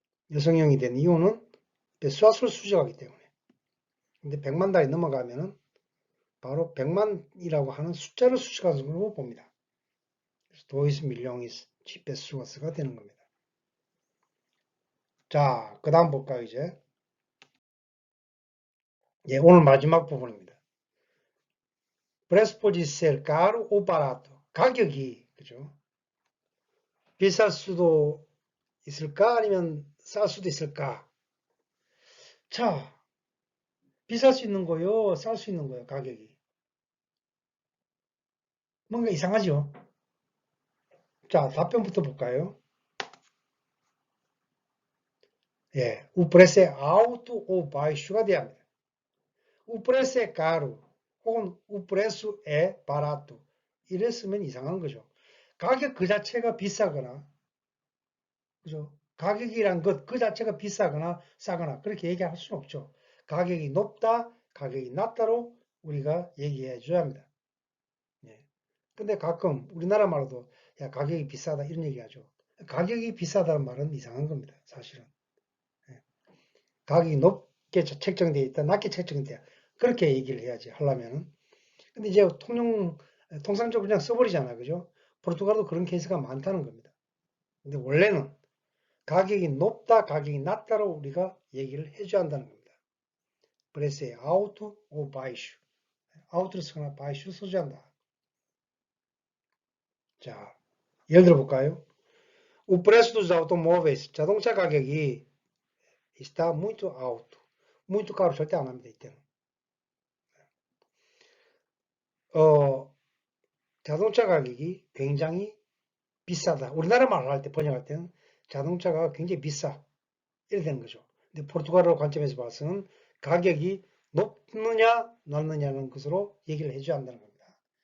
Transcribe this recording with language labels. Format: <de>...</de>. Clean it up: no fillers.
<ko>여성형이 된 이유는 pessoas를 수식하기 때문에. 근데 100만 단위 넘어가면은 바로 100만이라고 하는 숫자를 수식하는 걸로 봅니다. 그래서 도이스 밀령이스 지페수어스가 되는 겁니다. 자, 그 다음 볼까요, 이제? 예, 오늘 마지막 부분입니다.</ko> <pt>Preço pode ser caro ou barato.</pt> <ko>가격이, 그죠? 비쌀 수도 있을까? 아니면 쌀 수도 있을까? 자, 비쌀 수 있는 거요, 쌀 수 있는 거요, 가격이. 뭔가 이상하죠? 자, 답변부터 볼까요?</ko> <pt>예, o preço é alto ou baixo가</pt> <ko>돼야 합니다.</ko> <pt>O preço é caro.</pt> <ko>혹은</ko> <pt>o preço é barato.</pt> <ko>이랬으면 이상한 거죠. 가격 그 자체가 비싸거나, 그죠? 가격이란 것 그 자체가 비싸거나 싸거나 그렇게 얘기할 수는 없죠. 가격이 높다, 가격이 낮다로 우리가 얘기해 줘야 합니다. 예. 근데 가끔 우리나라 말로도 야, 가격이 비싸다 이런 얘기 하죠. 가격이 비싸다는 말은 이상한 겁니다. 사실은. 예. 가격이 높게 책정되어 있다, 낮게 책정되어 있다. 그렇게 얘기를 해야지 하려면은. 근데 이제 통상적으로 그냥 써버리잖아. 그죠? 포르투갈도 그런 케이스가 많다는 겁니다. 근데 원래는 가격이 높다, 가격이 낮다로 우리가 얘기를 해줘야 한다는 겁니다. 그래서 아우토 오 바이슈. 아우토를 쓰거나 바이슈 써줘야 한다. 자, 예를 들어 볼까요?</ko> <pt>O preço dos automóveis,</pt> <ko>자동차 가격이</ko> <pt>está muito alto. muito caro</pt> <ko>절대 안 합니다. 이때는. 자동차 가격이 굉장히 비싸다. 우리나라 말을 할 때 번역할 때는 자동차가 굉장히 비싸. 이렇게 되는 거죠. 근데 포르투갈어 관점에서 봐서는 가격이 높느냐 낮느냐는 것으로 얘기를 해줘야 한다는 겁니다.</ko>